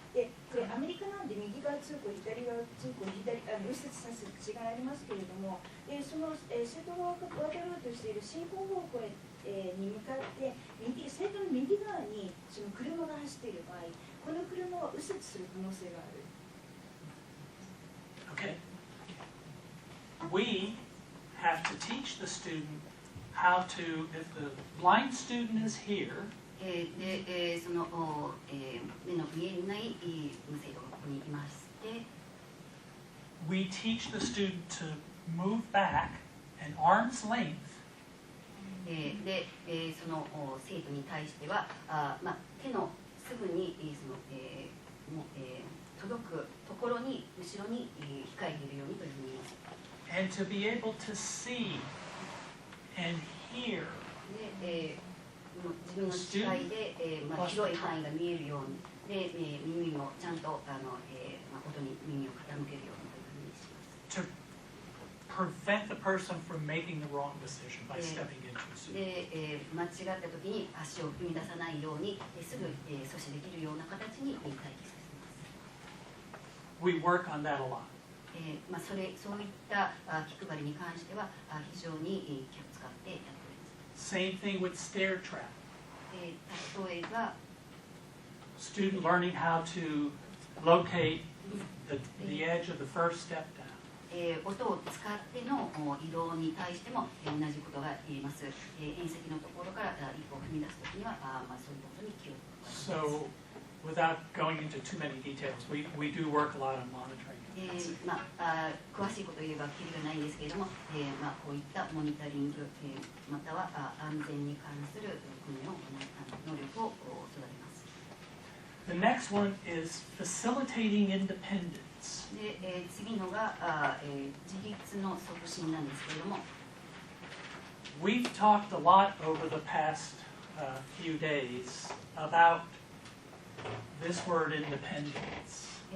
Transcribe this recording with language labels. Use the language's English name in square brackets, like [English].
[Japanese] で、これアメリカなんで右側通行、左側通行、右折させる違いありますけれども、その生徒が渡ろうとしている進行方向に向かって生徒の右側にその車が走っている場合、この車は右折する可能性がある。 [English] okay? We have to teach the student how to, if the blind student is here, [Japanese] で、その、目の見えない生徒がここにいまして、 [English] we teach the student to move back an arm's length [Japanese] で、その生徒に対しては、手のすぐにその、届くところに後ろに控えているようにというふうに言います。 [English] and to be able to see and hear [Japanese] で、自分の視界で、広い範囲が見えるようにで、耳もちゃんと音に耳を傾けるようにというふうにします。 [English] to prevent the person from making the wrong decision by stepping into a suit. [Japanese] で、間違った時に足を踏み出さないようにすぐ、阻止できるような形に待機させます。 [English] We work on that a lot. [Japanese] そういった気配りに関しては非常に気を使ってやっております。 [English] Same thing with stair trap. [Japanese] 例えば、 [English] Student learning how to locate the edge of the first step down. [Japanese] 音を使っての移動に対しても同じことが言えます。縁石のところから一歩踏み出すときには、そういったことに気を使います。 [English] So, without going into too many details, we do work a lot on monitoring. [Japanese] 詳しいことを言えばきりがないんですけれども、こういったモニタリング、または安全に関する訓練を能力を育てます。 [English] The next one is facilitating independence. [Japanese] で、次のが自立の促進なんですけれども、 [English] We've talked a lot over the past few days about this word independence.